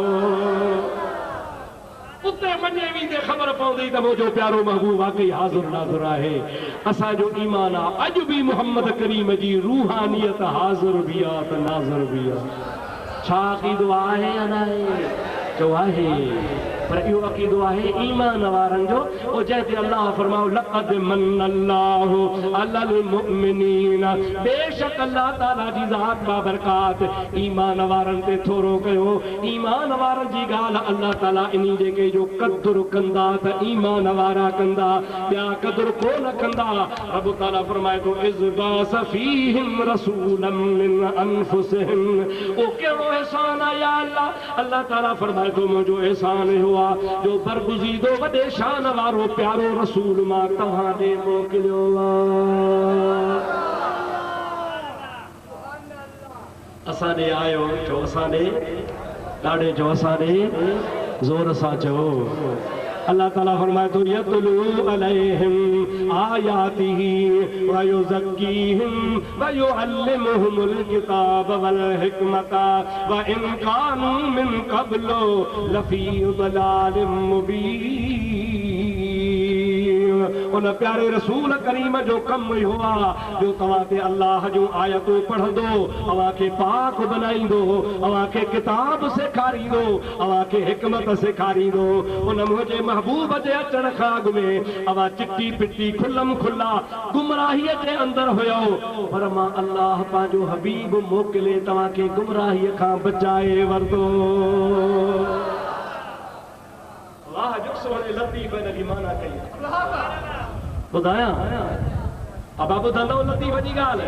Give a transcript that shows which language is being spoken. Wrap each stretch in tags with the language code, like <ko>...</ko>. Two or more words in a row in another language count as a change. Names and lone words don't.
<sd>उते मञे वेंदे ख़बर पवंदी त मुंहिंजो प्यारो महबूब वाकई हाज़ुर नाज़िर आहे। असांजो ईमान आहे अॼु बि मुहम्मद करीम जी रूहानियत हाज़ुर भी आहे त नाज़िर भी आहे। छा अक़ीदो आहे या न आहे? चओ आहे, पर इहो अक़ीदो आहे ईमान वारनि जो। ओ जंहिंते अल्लाह फरमायो</sd> <ar>لقد من الله على المؤمنين,</ar> <sd>बेशक अल्लाह ताला जी ज़ात बाबरकात ईमान वारनि ते थोरो कयो। ईमान वारनि जी ॻाल्हि अल्लाह ताला इन्ही जेके जो क़दुरु कंदा त ईमान वारा कंदा, ॿिया क़दुरु कोन कंदा। रब ताला फरमाए थो</sd> <ar>إذ بعث فيهم رسولا من أنفسهم.</ar> <sd>ओ कहिड़ो एहसान आहे या अल्लाह? अल्लाह ताला फरमाए थो मुंहिंजो एहसान इहो आहे जो बरगुज़ीदो वॾे शान वारो प्यारो रसूल मां तव्हां ॾे मोकिलियो आहे। असां ॾे आयो, चओ असां ॾे, ॾाढे चओ असां ॾे, ज़ोर सां चओ। अल्लाह ताला फरमाए थो</sd> <ar>يتلو عليهم آياته و يزكيهم و يعلمهم الكتاب والحكمة و إن كانوا من قبل لفي ضلال مبين.</ar> <sd>उन प्यारे रसूल करीम जो कम इहो आहे जो तव्हां ते अल्लाह जूं आयतूं पढ़ंदो, अव्हांखे पाक बनाईंदो, अव्हांखे किताब सेखारींदो, अव्हांखे हिकमत सेखारींदो। उन मुंहिंजे महबूब जे अचण खां अॻु में अव्हां चिटी पिटी खुलम खुला गुमराहीअ जे अंदरि हुयो, पर मां अल्लाह पंहिंजो हबीब मोकिले तव्हांखे गुमराहीअ खां बचाए वरितो। वाह जो सोने लतीफ़ इन जी माना कई ॿुधायां अब ॿुधंदो लतीफ़ जी ॻाल्हि।</sd>